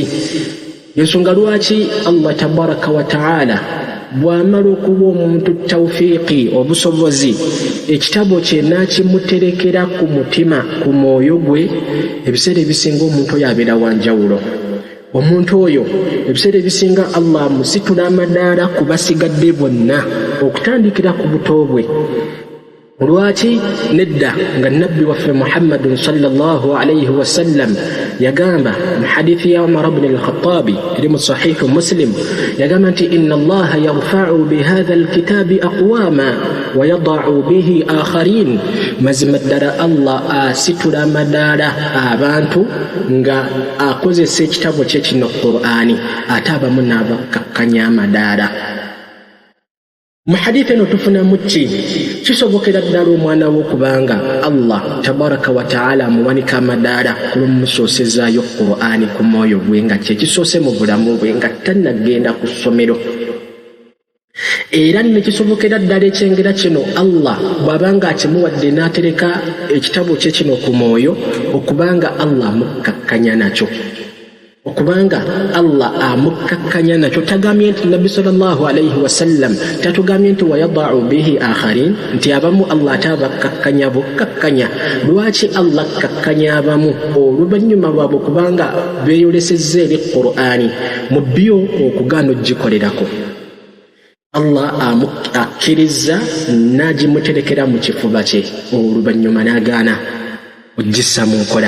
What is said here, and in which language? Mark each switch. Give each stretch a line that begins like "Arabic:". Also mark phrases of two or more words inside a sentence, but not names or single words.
Ganda: Yensonga lwaki Allah
Arabic: تبارك وتعالى
Ganda: bw'amala okuwa omuntu tawfiiqi obusobozi ekitabo kye n'akimuterekera ku mutima ku mwoyo gwe, ebiseera ebisinga omuntu oyo abeera wanjawulo. Omuntu oyo ebiseera ebisinga Allah amusitula amadaala ku basigadde bonna okutandikira ku buto bwe. Lwaki nedda nga nabbi waffe Muhammadun
Arabic: صلى الله عليه وسلم
Ganda: yagamba mu hadithi ya Umar ibn al-Khattabi eri mu sahihu Muslim yagamba nti
Arabic: إن الله يرفع بهذا الكتاب أقواما ويضع به آخرين,
Ganda: mazima ddala Allah asitula amadaala abantu nga akozesa ekitabo kye kino Qur'ani ate abamu n'abakkakkanya amadaala. Mu hadithi eno tufunamu ki? Kisobokera ddala omwana w'okubanga Allah
Arabic: تبارك وتعالى
Ganda: amuwanika amadaala olw'omusoosezaayo Qur'ani ku mwoyo gwe nga kye kisoose mu bulamu bwe nga tannagenda ku ssomero. Era ne kisobokera ddala ekyengera kino Allah bw'abanga akimuwadde n'atereka ekitabo kye kino ku mwoyo okubanga Allah amukkakkanya nakyo. Okubanga Allah amukkakkanya nakyo, tagambye nti Nabbi
Arabic: صلى الله عليه وسلم
Ganda: tatugambye nti
Arabic: ويضع به آخرين,
Ganda: nti abamu Allah atabakkakkanya bukkakkanya. Lwaki Allah akkakkanya abamu? Oluvannyuma lwabwe kubanga beeyolesezza eri Qur'ani mu byo okugaana ogikolerako. Allah akkiriza n'agimuterekera mu kifuba kye, oluvannyuma n'agaana ogissa mu nkola.